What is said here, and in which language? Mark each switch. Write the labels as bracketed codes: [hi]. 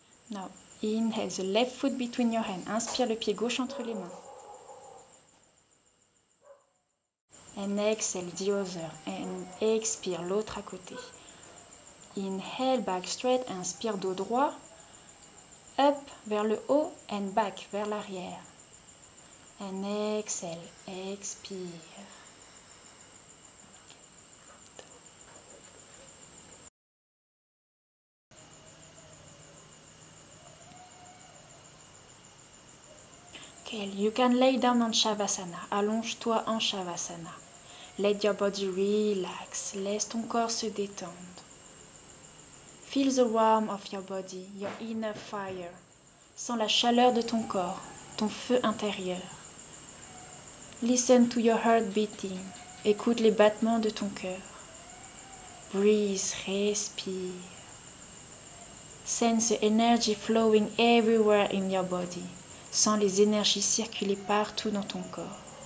[en] Now, inhale, the left foot between your hands. [fr] Inspire le pied gauche entre les mains. [en] And exhale, the other. And expire, [fr] l'autre à côté. [en] Inhale, back straight. [fr] Inspire, dos droit. [en] Up, [fr] vers le haut. [en] And back, [fr] vers l'arrière. [en] And exhale, [fr] expire. [en] Okay, you can lay down on Shavasana. [fr] Allonge-toi en Shavasana. [en] Let your body relax. [fr] Laisse ton corps se détendre. [en] Feel the warmth of your body, your inner fire. [fr] Sens la chaleur de ton corps, ton feu intérieur. [en] Listen to your heart beating. [fr] Écoute les battements de ton cœur. [en] Breathe, [fr] respire. [en] Sense the energy flowing everywhere in your body. [fr] Sens les énergies circuler partout dans ton corps.